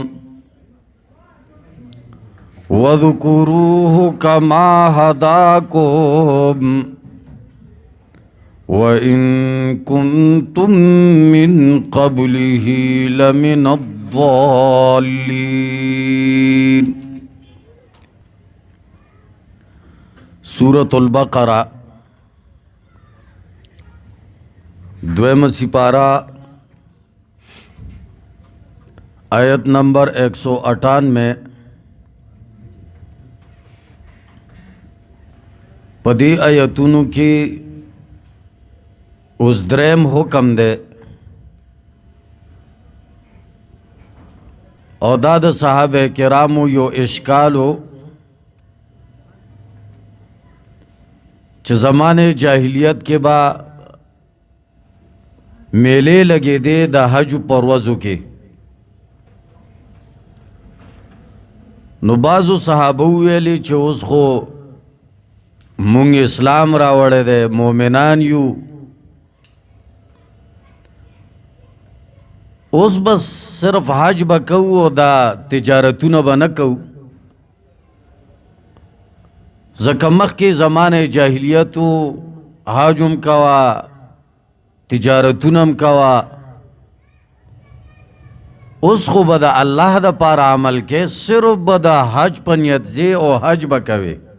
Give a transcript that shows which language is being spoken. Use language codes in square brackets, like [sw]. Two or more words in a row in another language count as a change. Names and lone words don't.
[ar] واذكروه كما هداكم وإن كنتم من قبله لمن الضالين. [ps] سورة البقرہ دویم سپارہ آیت نمبر 198 پدی آیتونو کی اوس دریم حکم دے او دا د صحابه کرامو یو اشکالو چې زمانه جاہلیت کې با [ur] میلے لگے [ps] دے د حج پروازو کې نو بازو صحابه ویلي چې اوس خو مونږ اسلام راوړی دی مومنان یو اوس بس صرف حج بکو او دا تجارتونه به نه کوو ځکه مخکې زمانه جاهلیتو حج هم کوه تجارتونه هم کوه اوس خو به د الله د پاره عمل کې صرف به د حج په نیت ځې او حج به کوې